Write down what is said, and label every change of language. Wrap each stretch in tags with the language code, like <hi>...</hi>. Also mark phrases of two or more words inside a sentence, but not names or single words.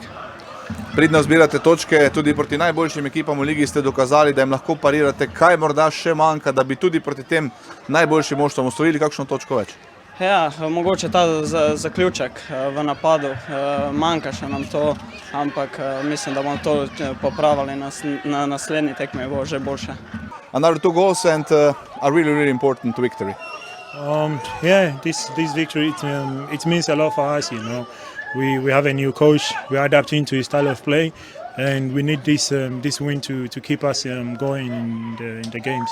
<sl>Pridno zbirate točke, tudi proti najboljšim ekipam v ligi ste dokazali, da jim lahko parirate. Kaj morda še manjka, da bi tudi proti tem najboljšim moštvom osvojili kakšno točko več? Ja, mogoče ta zaključek v napadu, manjka še nam to, ampak mislim, da bomo to popravili na naslednji tekmi, bo že boljše.</sl> <en>Another 2 goals and a really important victory. Yeah, this victory it means a lot for us. You know, we have a new coach. We're adapting to his style of play, and we need this win to keep us going in the games.</en>